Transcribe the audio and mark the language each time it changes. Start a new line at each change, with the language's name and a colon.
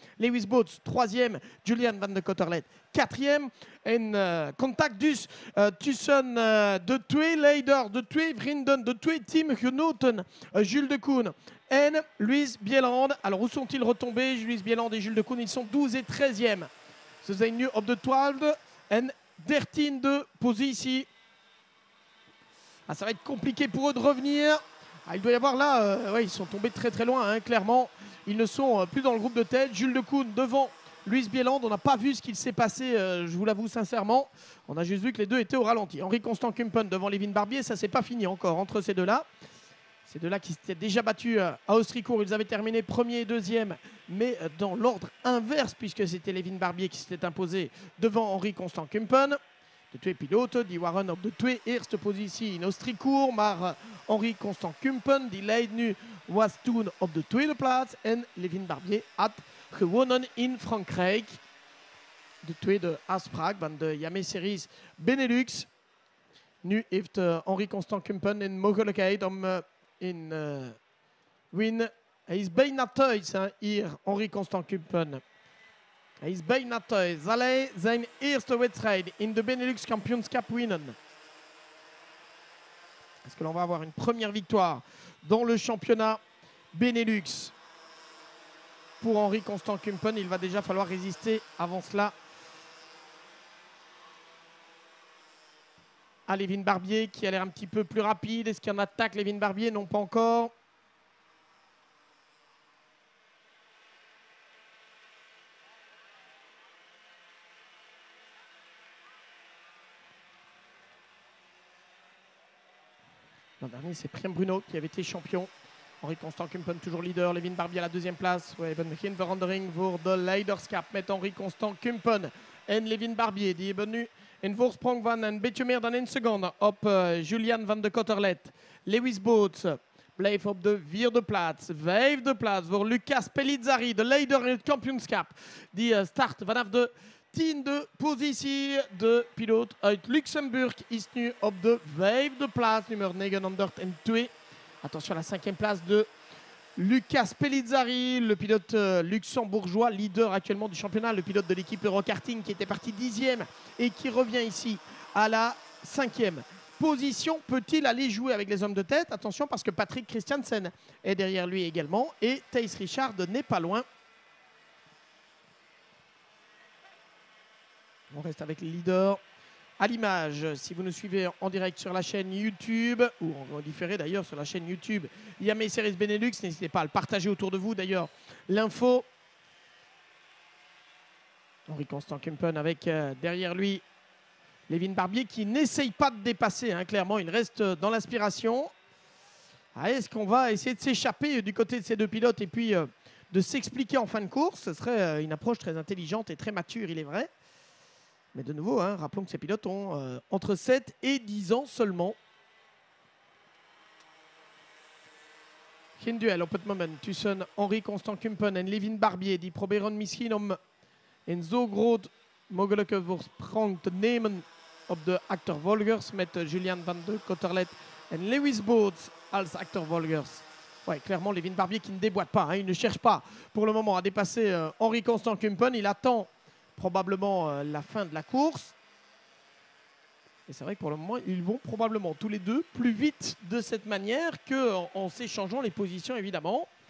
French: Lewis Boots, troisième. Julian Van de Cotterlet, quatrième.
Dutch: En contact dus tussen de twee leiders, de twee vrienden, de twee teamgenoten, Jules de Koen en Louis Bieland.
French: Alors où sont-ils retombés? Louis Bieland et Jules de Koen, ils sont 12 et 13e.
Dutch: Ze zijn nu op de 12e en 13e positie.
French: Ah, ça va être compliqué pour eux de revenir. Ah, il doit y avoir là, ouais, ils sont tombés très très loin, hein, clairement. Ils ne sont plus dans le groupe de tête. Jules de Koen devant Louis Bieland, on n'a pas vu ce qu'il s'est passé, je vous l'avoue sincèrement. On a juste vu que les deux étaient au ralenti. Henri Constant Kumpen devant Levin Barbier, ça s'est pas fini encore entre ces deux-là. Ces deux-là qui s'étaient déjà battus à Austricourt, ils avaient terminé premier et deuxième, mais dans l'ordre inverse, puisque c'était Levin Barbier qui s'était imposé devant Henri Constant Kumpen.
Dutch: De twee piloten die waren op de twee eerste positie in Austricourt, maar Henri Constant Kumpen die leidt nu was toen op de tweede plaats en Levin Barbier had gewonnen in Frankrijk. De tweede afspraak van de Yame Series Benelux. Nu heeft Henri Constant Kumpen een mogelijkheid om in win. Hij is bijna thuis hier, Henri Constant Kumpen. Hij is bijna thuis. Zal hij zijn eerste wedstrijd in de Benelux kampioenschap winnen?
French: Est-ce que l'on va avoir une première victoire dans le championnat Benelux pour Henri Constant Kumpen? Il va déjà falloir résister avant cela à Levin Barbier qui a l'air un petit peu plus rapide. Est-ce qu'il y en attaque Levin Barbier? Non, pas encore. L'an dernier, c'est Priem Bruno qui avait été champion. Henri Constant Kumpen toujours leader. Levin Barbier à la deuxième place.
Dutch: We hebben geen verandering voor de leiderschap met Henri Constant Kumpen en Levin Barbier. Die hebben nu een voorsprong van een beetje meer dan 1 seconde op Julian Van de Cotterlet. Lewis Boots blijft op de vierde plaats. Vijfde plaats voor Lucas Pellizzari, de leider in het kampioenschap. Die start vanaf de 10e positie. De piloot uit Luxemburg is nu op de 5e plaats, nummer 902.
French: Attention à la 5e place de Lucas Pellizzari, le pilote luxembourgeois, leader actuellement du championnat, le pilote de l'équipe Eurokarting qui était parti 10e et qui revient ici à la 5e position. Peut-il aller jouer avec les hommes de tête? Attention parce que Patrick Christiansen est derrière lui également et Thijs Richard n'est pas loin. On reste avec les leaders. À l'image, si vous nous suivez en direct sur la chaîne YouTube, ou en différé d'ailleurs sur la chaîne YouTube Yame Series Benelux, n'hésitez pas à le partager autour de vous d'ailleurs. L'info. Henri Constant Kumpen avec derrière lui Levin Barbier qui n'essaye pas de dépasser, hein, clairement, il reste dans l'inspiration. Ah, est-ce qu'on va essayer de s'échapper du côté de ces deux pilotes et puis de s'expliquer en fin de course? Ce serait une approche très intelligente et très mature, il est vrai. Mais de nouveau, hein, rappelons que ces pilotes ont entre 7 et 10 ans seulement.
Dutch: Geen duel op het moment tussen Henri Constant Kumpen en Levin Barbier. Die proberen misschien om een zo groot mogelijke voorsprong te nemen op de achtervolgers met Julian Van de Cotterlet en Lewis Boots als achtervolgers.
French: Ouais, clairement, Levin Barbier qui ne déboîte pas, hein, il ne cherche pas pour le moment à dépasser Henri Constant Kumpen. Il attend probablement la fin de la course. Et c'est vrai que pour le moment, ils vont probablement tous les deux plus vite de cette manière qu'en s'échangeant les positions, évidemment.